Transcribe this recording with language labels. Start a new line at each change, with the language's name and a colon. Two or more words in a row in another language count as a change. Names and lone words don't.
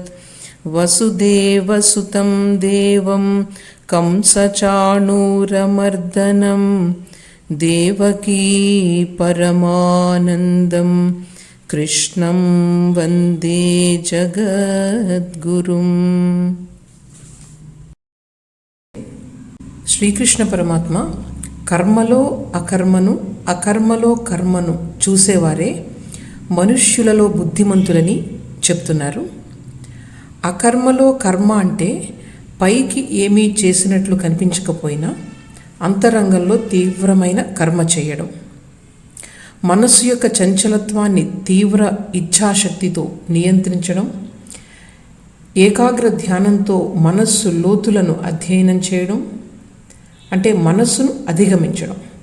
Sanskrit: वसुदेवसुतं देवं कंसचाणूरमर्दनं देवकी परमानन्दं कृष्णं वन्दे जगद्गुरुम्।
Telugu: శ్రీకృష్ణ పరమాత్మ కర్మలో అకర్మను అకర్మలో కర్మను చూసేవారే మనుష్యులలో బుద్ధిమంతులని చెప్తున్నారు. అకర్మలో కర్మ అంటే పైకి ఏమీ చేసినట్లు కనిపించకపోయినా అంతరంగంలో తీవ్రమైన కర్మ చేయడం, మనస్సు యొక్క చంచలత్వాన్ని తీవ్ర ఇచ్ఛాశక్తితో నియంత్రించడం, ఏకాగ్ర ధ్యానంతో మనస్సు లోతులను అధ్యయనం చేయడం అంటే మనస్సును అధిగమించడం.